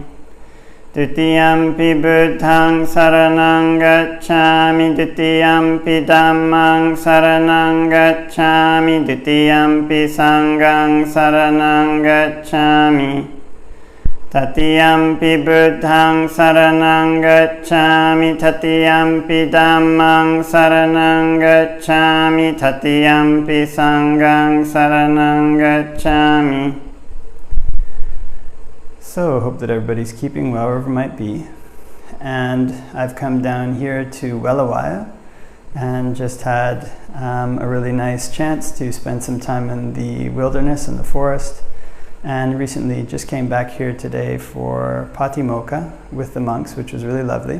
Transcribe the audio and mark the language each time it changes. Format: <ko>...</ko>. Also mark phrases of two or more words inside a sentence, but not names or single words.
<pi>Dutiyampi Buddhaṃ saranang gacchāmi, Dutiyampi Dhammaṃ saranang gacchāmi, Dutiyampi Sanghaṃ saranang gacchāmi. Tatiyampi Buddhaṃ saranang gacchāmi, Tatiyampi Dhammaṃ saranang gacchāmi, Tatiyampi Sanghaṃ saranang gacchāmi.</pi> <en>So, hope that everybody's keeping well wherever it might be. And I've come down here to Welawaya and just had a really nice chance to spend some time in the wilderness and the forest. And recently just came back here today for Patimokkha with the monks, which was really lovely.</en>